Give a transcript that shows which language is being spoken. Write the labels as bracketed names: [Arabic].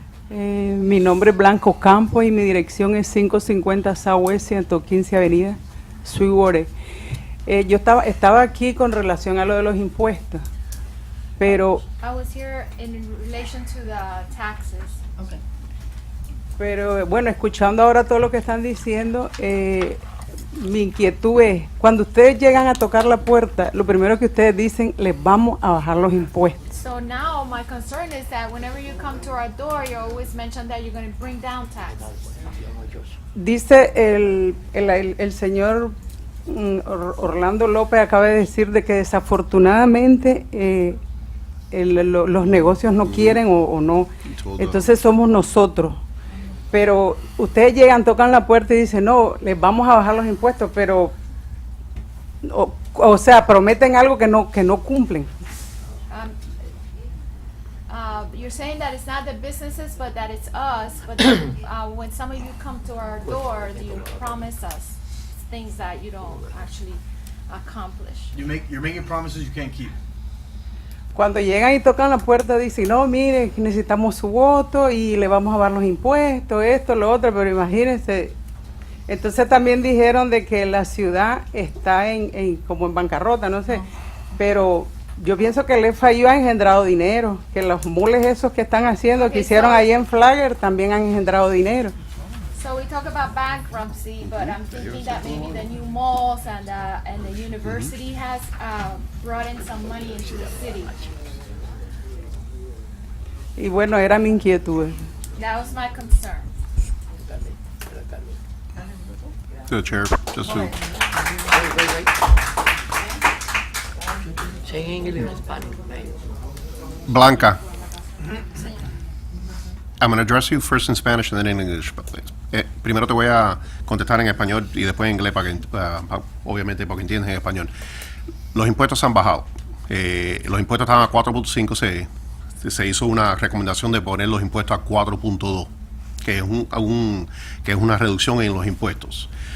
[Spanish] Mi nombre es Blanco Campos y mi dirección es 550 Southwest 115 Avenida, Sweetwater. Yo estaba aquí con relación a lo de los impuestos, pero [English] I was here in relation to the taxes. Okay. [Spanish] Pero bueno, escuchando ahora todo lo que están diciendo, mi inquietud es, cuando ustedes llegan a tocar la puerta, lo primero que ustedes dicen, les vamos a bajar los impuestos. [English] So now my concern is that whenever you come to our door, you always mention that you're going to bring down taxes. [Spanish] Dice el señor Orlando López, acaba de decir de que desafortunadamente los negocios no quieren o no, entonces somos nosotros. Pero ustedes llegan, tocan la puerta y dicen, no, les vamos a bajar los impuestos, pero, o sea, prometen algo que no cumplen. [English] You're saying that it's not the businesses, but that it's us. But then, when some of you come to our door, you promise us things that you don't actually accomplish. You're making promises you can't keep. [Spanish] Cuando llegan y tocan la puerta dicen, no, mire, necesitamos su voto y le vamos a bajar los impuestos, esto, lo otro, pero imagínense. Entonces también dijeron de que la ciudad está como en bancarrota, no sé, pero yo pienso que el FIU ha engendrado dinero, que los mules esos que están haciendo, que hicieron ahí en Flagler, también han engendrado dinero. [English] So we talk about bankruptcy, but I'm thinking that maybe the new malls and the university has brought in some money into the city. [Spanish] Y bueno, era mi inquietud. [English] That was my concern. To the chair, just to... Say English or Spanish. Blanca. I'm going to address you first in Spanish and then in English. [Spanish] Primero te voy a contestar en español y después en inglés, obviamente porque entiendes en español. Los impuestos han bajado. Los impuestos estaban a 4.5, se hizo una recomendación de poner los impuestos a 4.2, que es una reducción en los impuestos.